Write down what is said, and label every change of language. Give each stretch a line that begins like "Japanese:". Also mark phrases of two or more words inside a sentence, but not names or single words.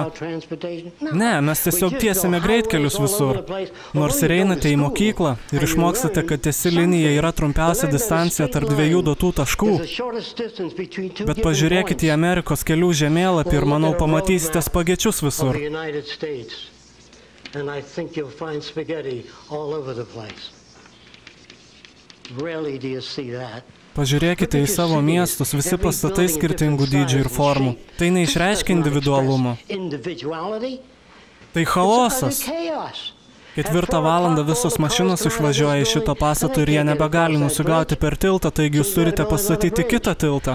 Lithuanian: Ne, mes tiesiog tiesime greitkelius visur. Nors ir einate į mokyklą ir išmokstate, kad tiesi linija yra trumpiausia distancija tarp dviejų duotų taškų. Bet pažiūrėkite į Amerikos kelių žemėlapį ir, manau, pamatysite spagečius visur.
English: And I think you'll find spaghetti all over the place. Rarely do you see that.
Lithuanian: Pažiūrėkite į savo miestus, visi pastatai skirtingų dydžių ir formų. Tai neišreiškia individualumo. Tai chaosas. 4 valandą visos mašinos išvažiuoja iš šito pastato ir jie nebegali nusigauti per tiltą, taigi jūs turite pastatyti kitą tiltą.